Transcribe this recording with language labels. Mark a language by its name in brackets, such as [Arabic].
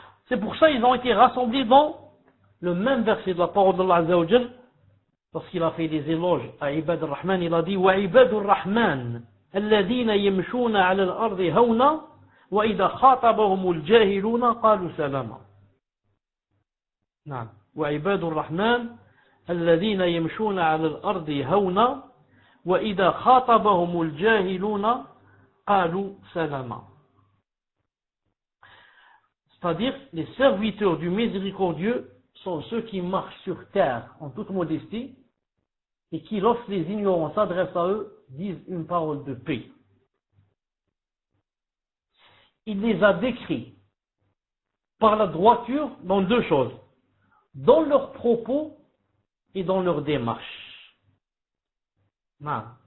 [French] C'est pour ça qu'ils ont été rassemblés dans le même verset de la parole d'Allah Azza wa Jal, parce qu'il a fait des éloges à Ibad al-Rahman, il a dit [Arabic] wa Ibad al-Rahman alladhina yamshuna 'ala al-ardi hawna wa idha khatabahum al-jahiluna qalu salama. نعم وعباد الرحمن الذين يمشون على الأرض هونا وإذا خاطبهم الجاهلون قالوا سلاما. [French] C'est-à-dire, les serviteurs du miséricordieux sont ceux qui marchent sur terre en toute modestie et qui, lorsque les ignorants s'adressent à eux, disent une parole de paix. Il les a décrits par la droiture dans deux choses, dans leurs propos et dans leur démarche. Non.